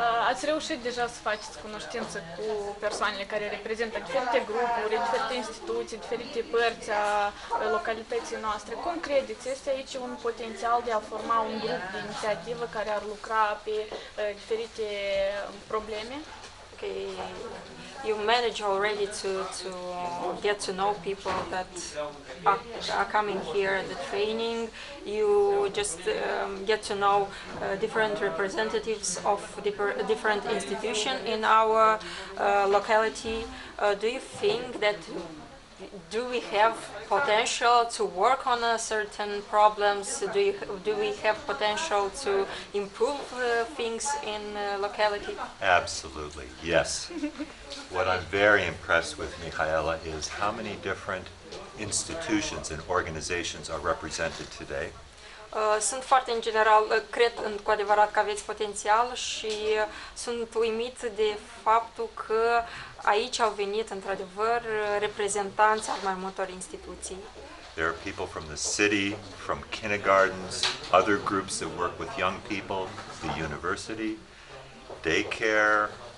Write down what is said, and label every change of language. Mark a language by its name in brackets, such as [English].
[Romanian] Ați reușit deja să faceți cunoștință cu persoanele care reprezintă diferite grupuri, diferite instituții, diferite părți a localității noastre. Cum credeți, este aici un potențial de a forma un grup de inițiativă care ar lucra pe diferite probleme? [English] Okay. You manage already to get to know people that are coming here at the training. You just get to know different representatives of different institutions in our locality. Do you think that do we have potential to work on certain problems? Do we have potential to improve things in locality? Absolutely, yes. What I'm very impressed with, Michaela, is how many different institutions and organizations are represented today. [Romanian] Sunt foarte în general, cred cu adevărat că aveți potențial și sunt uimit de faptul că aici au venit într-adevăr reprezentanți al mai multor instituții. [English] There are people from the city, from kindergartens, other groups that work with young people, the university, daycare,